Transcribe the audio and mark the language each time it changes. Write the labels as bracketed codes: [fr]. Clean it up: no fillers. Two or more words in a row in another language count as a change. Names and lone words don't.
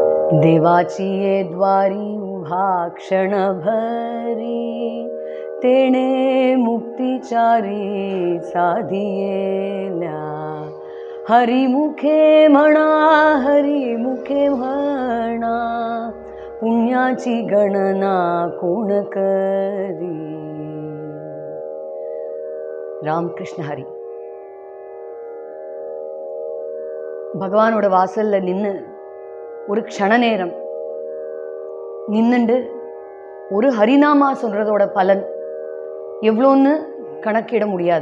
[mr] देवाची ये द्वारी उभा क्षणभरी, तेणे मुक्तिचारी साधियेल्या. हरिमुखे म्हणा, हरिमुखे म्हणा, पुण्याची गणना कोण करी. [ta] ராமகிருஷ்ண ஹரி. பகவானோட வாசல்ல நின்று ஒரு க்ஷண நேரம் நின்னுண்டு ஒரு ஹரிநாமா சொல்றதோட பலன் எவ்வளோன்னு கணக்கிட முடியாது.